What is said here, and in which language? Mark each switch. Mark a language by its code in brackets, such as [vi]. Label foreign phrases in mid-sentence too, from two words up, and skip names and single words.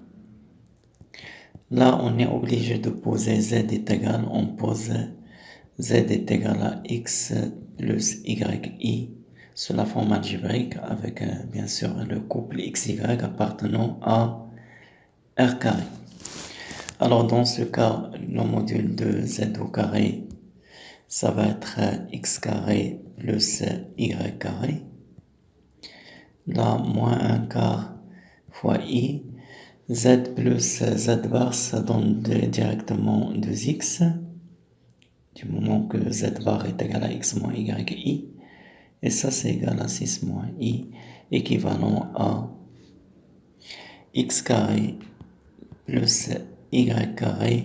[fr] Là, on est obligé de poser z est égal, on pose z est égal à x plus yi sous la forme algébrique avec bien sûr le couple xy appartenant à r carré. Alors dans ce cas, le module de z au carré, ça va être x carré plus y carré. Là, moins 1 quart fois i. Z plus z bar, ça donne directement 2x. Du moment que z bar est égal à x moins yi. Et ça, c'est égal à 6 moins i, équivalent à x carré plus y carré.